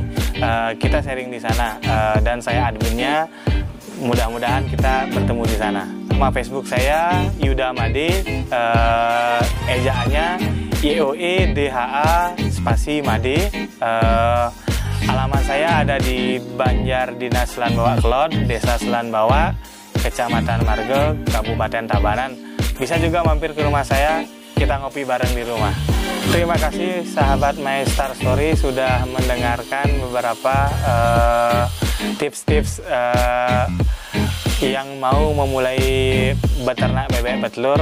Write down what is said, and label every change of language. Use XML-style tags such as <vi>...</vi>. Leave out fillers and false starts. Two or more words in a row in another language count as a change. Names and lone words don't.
<id>Kita sharing di sana dan saya adminnya. Mudah-mudahan kita bertemu di sana. Nama Facebook saya Yuda Made, ejaannya YOEDHA spasi Made. Alamat saya ada di Banjar Dinas Selan Bawah Kelod, Desa Selan Bawah, Kecamatan Marga, Kabupaten Tabanan. Bisa juga mampir ke rumah saya, kita ngopi bareng di rumah. Terima kasih sahabat My Star Story sudah mendengarkan beberapa tips-tips yang mau memulai beternak bebek petelur.</id>